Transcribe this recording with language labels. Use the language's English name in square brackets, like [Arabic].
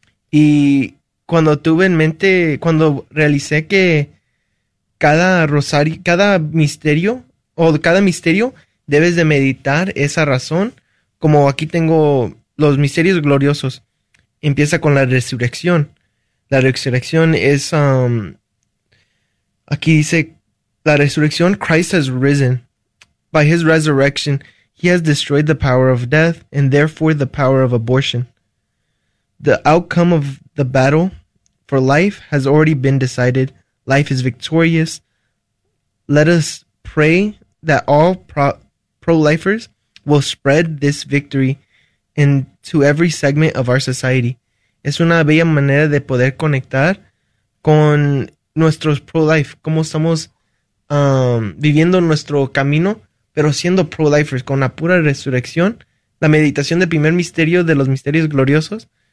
[Spanish] Y cuando tuve en mente, cuando realicé que cada rosario, cada misterio o cada misterio debes de meditar esa razón, como aquí tengo los misterios gloriosos. Empieza con la resurrección. La resurrección es, aquí dice, la resurrección, [English] Christ has risen. By his resurrection, he has destroyed the power of death and therefore the power of abortion. The outcome of the battle for life has already been decided. Life is victorious. Let us pray that all pro-lifers will spread this victory into every segment of our society. [Spanish] Es una bella manera de poder conectar con nuestros pro-life, cómo estamos viviendo nuestro camino, pero siendo pro-lifers con la pura resurrección, la meditación del primer misterio de los misterios gloriosos.